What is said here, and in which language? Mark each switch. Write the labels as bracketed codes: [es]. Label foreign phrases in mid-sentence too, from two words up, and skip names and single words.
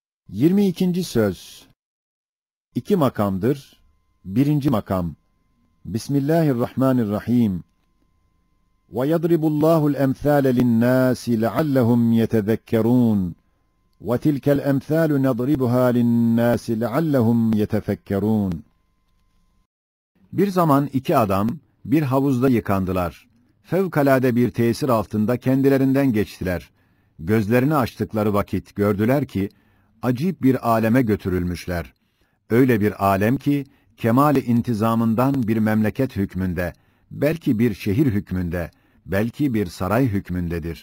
[tr] 22. söz. İki makamdır. Birinci makam. [ar] Bismillahirrahmanirrahim. وَيَضْرِبُ اللّٰهُ الْاَمْثَالَ لِلنَّاسِ لَعَلَّهُمْ يَتَذَكَّرُونَ وَتِلْكَ الْاَمْثَالُ نَضْرِبُهَا لِلنَّاسِ لَعَلَّهُمْ يَتَفَكَّرُونَ. [tr] Bir zaman iki adam bir havuzda yıkandılar. Fevkalade bir tesir altında kendilerinden geçtiler. Gözlerini açtıkları vakit gördüler ki acip bir aleme götürülmüşler. Öyle bir alem ki kemali intizamından bir memleket hükmünde, belki bir şehir hükmünde, belki bir saray hükmündedir.